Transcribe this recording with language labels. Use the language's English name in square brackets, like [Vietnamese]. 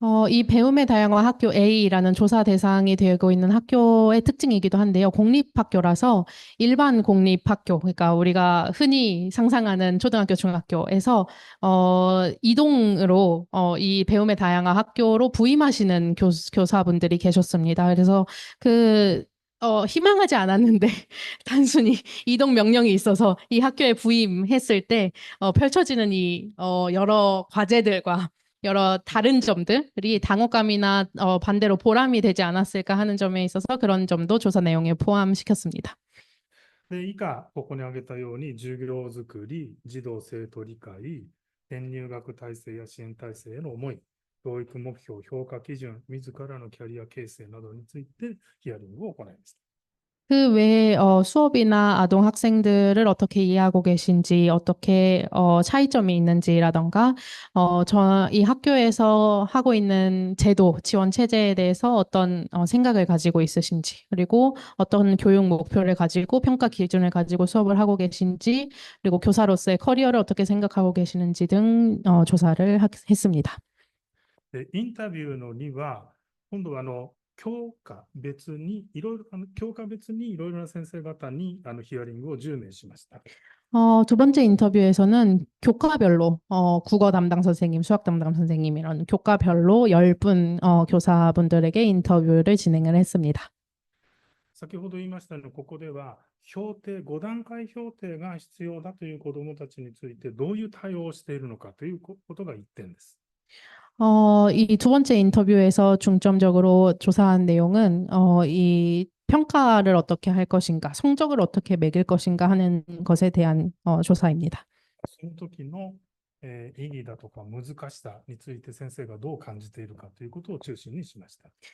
[Korean] 이 배움의 다양화 학교 A라는 조사 대상이 되고 있는 학교의 특징이기도 한데요. 공립학교라서 일반 공립학교, 그러니까 우리가 흔히 상상하는 초등학교, 중학교에서 이동으로 이 배움의 다양화 학교로 부임하시는 교사분들이 계셨습니다. 그래서 희망하지 않았는데 단순히 이동 명령이 있어서 이 학교에 부임했을 때 펼쳐지는 이 여러 과제들과 여러 다른 점들이 당혹감이나 반대로 보람이 되지 않았을까 하는 점에 있어서 그런 점도 조사 내용에 포함시켰습니다. [Japanese] で、以下、ここに挙げたように、授業づくり、児童生徒理解、転入学体制や支援体制への思い、教育目標、評価基準、自らのキャリア形成などについてヒアリングを行いました。 [Korean] 그 외에 수업이나 아동 학생들을 어떻게 이해하고 계신지, 어떻게 차이점이 있는지라던가, 이 학교에서 하고 있는 제도, 지원 체제에 대해서 어떤 생각을 가지고 있으신지, 그리고 어떤 교육 목표를 가지고 평가 기준을 가지고 수업을 하고 계신지, 그리고 교사로서의 커리어를 어떻게 생각하고 계시는지 등 조사를 했습니다. [Japanese] で、インタビューの2は、今度は教科別にいろいろな先生方にヒアリングを10名しました。 [Korean] 두 번째 인터뷰에서는 교과별로, 국어 담당 선생님, 수학 담당 선생님, 이런 교과별로 10분, 교사분들에게 인터뷰를 진행을 했습니다. [Japanese] 先ほど言いましたように、ここでは評定、5段階評定が必要だという子どもたちについて、どういう対応をしているのかということが1点です。 [Korean] 이 두 번째 인터뷰에서 중점적으로 조사한 내용은, 이 평가를 어떻게 할 것인가, 성적을 어떻게 매길 것인가 하는 것에 대한 조사입니다. [Japanese] その時の、意義だとか難しさについて先生がどう感じているかということを中心にしました。